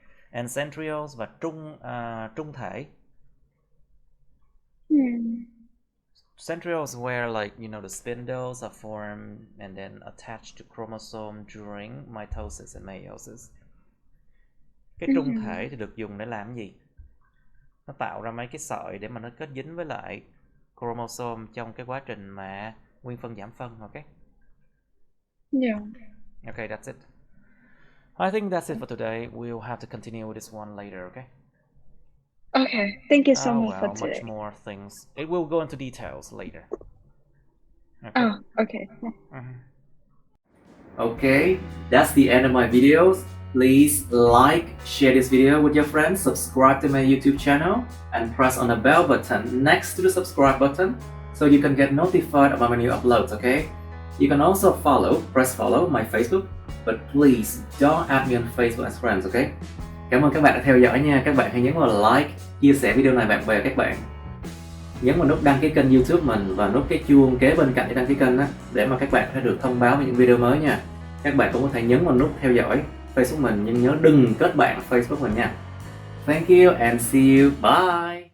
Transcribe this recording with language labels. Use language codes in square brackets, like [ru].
[en] And centrioles [vi] và trung thể. [en] Centrioles where, like, you know, the spindles are formed and then attached to chromosome during mitosis and meiosis. [vi] Cái trung thể thì được dùng để làm gì? Nó tạo ra mấy cái sợi để mà nó kết dính với lại chromosome trong cái quá trình mà nguyên phân giảm phân, ok? [en] Yeah. Okay, that's it. I think that's it for today. We'll have to continue with this one later, okay? Okay, thank you so much for Much today. more things. It will go into details later. Okay. Oh, okay. Okay, that's the end of my videos. Please like, share this video with your friends, subscribe to my YouTube channel, and press on the bell button next to the subscribe button so you can get notified about my new uploads, okay? You can also press follow my Facebook, but please don't add me on Facebook as friends, okay? [vi] Cảm ơn các bạn đã theo dõi nha. Các bạn hãy nhấn vào like, chia sẻ video này bạn bè các bạn. Nhấn vào nút đăng ký kênh YouTube mình và nút cái chuông kế bên cạnh để đăng ký kênh á, để mà các bạn sẽ được thông báo về những video mới nha. Các bạn cũng có thể nhấn vào nút theo dõi Facebook mình, nhưng nhớ đừng kết bạn Facebook mình nha. [en] Thank you and see you. Bye.